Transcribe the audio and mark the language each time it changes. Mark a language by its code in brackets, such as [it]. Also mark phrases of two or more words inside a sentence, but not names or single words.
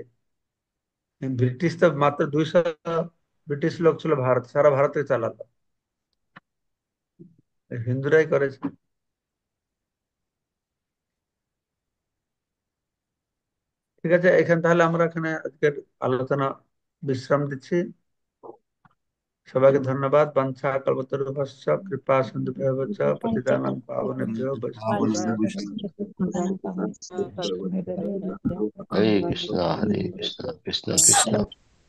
[bn] ব্রিটিশ তো মাত্র 200 ব্রিটিশ লোক ছিল, ভারত সারা ভারতে চালাতো, হিন্দুরাই করেছে। ঠিক আছে, এখানে তাহলে আমরা এখানে আজকের আলোচনা বিশ্রাম দিচ্ছি। সবাইকে ধন্যবাদ। [sa] বাঞ্ছা কল্পতরুভ্যশ্চ কৃপা সিন্ধুভ্যেব চ পতিতানাং পাবনেভ্যো বৈষ্ণবেভ্যো নমঃ। হরে কৃষ্ণ, হরে কৃষ্ণ, কৃষ্ণ কৃষ্ণ